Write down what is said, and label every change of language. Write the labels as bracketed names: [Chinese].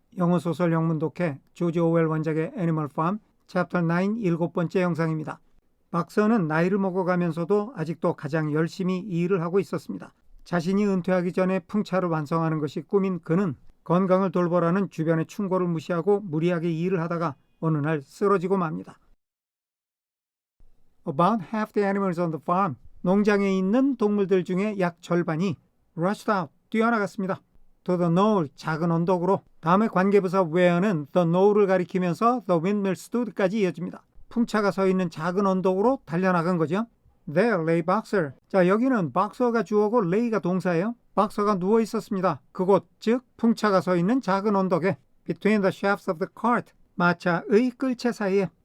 [Korean] 영어소설 영문독해 조지 오웰 원작의 애니멀 팜 챕터 9 7번째 영상입니다. 박서는 나이를 먹어가면서도 아직도 가장 열심히 일을 하고 있었습니다. 자신이 은퇴하기 전에 풍차를 완성하는 것이 꿈인 그는 건강을 돌보라는 주변의 충고를 무시하고 무리하게 일을 하다가 어느 날 쓰러지고 맙니다. [English] About half the animals on the farm, [Korean] 농장에 있는 동물들 중에 약 절반이 [English] rushed out, [Korean] 뛰어나갔습니다. [English] To the knoll, [Korean] 작은 언덕으로. 다음에 관계부사 where는 the know를 가리키면서 the windmill stood까지 이어집니다. 풍차가 서 있는 작은 언덕으로 달려나간 거죠. [English] There lay Boxer. [Korean] 자, 여기는 박서가 주어고 lay가 동사예요. 박서가 누워 있었습니다. 그곳, 즉 풍차가 서 있는 작은 언덕에 [English] between the shafts of the cart, [Korean] 마차의 끌채 사이에.